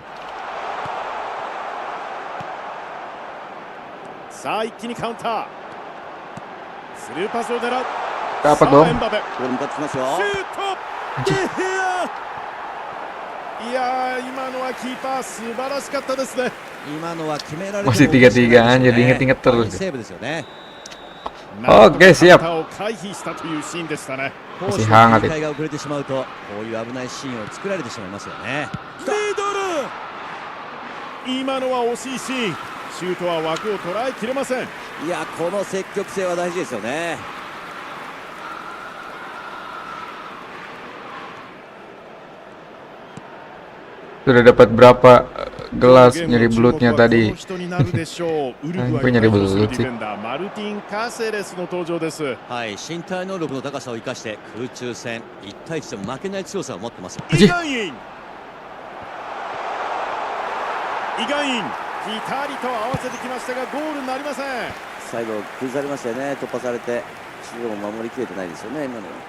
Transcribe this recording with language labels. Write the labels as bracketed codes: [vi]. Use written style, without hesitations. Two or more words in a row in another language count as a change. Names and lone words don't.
[ja] さあ一気にカウンター、スルーパスを狙う。 [id] Dapat dong. [ja] ボール向かってきますよ。シュート、いやー、今のはキーパー素晴らしかったですね。今のは決められて [id] Masih 3-3 jadi inget-inget terus. [ja] セーブですよね。 [id] Oke, siap. Masih hangat itu. [ja] が遅れてしまうとこういう危ないシーンを作られてしまいますよね。ミドル、今のは惜しいシーン、シュートは枠を捉えきれません。いや、この積極性は大事ですよね。 [id] Sudah dapat berapa gelas nyeri belutnya tadi? Aku nyeri belut sih. [ja] はい、身体能力の高さを生かして空中戦1対1でも負けない強さを持ってます。イガイン、ピタリと合わせてきましたがゴールになりません。最後崩されましたよね。突破されて中央も守りきれてないですよね、今の。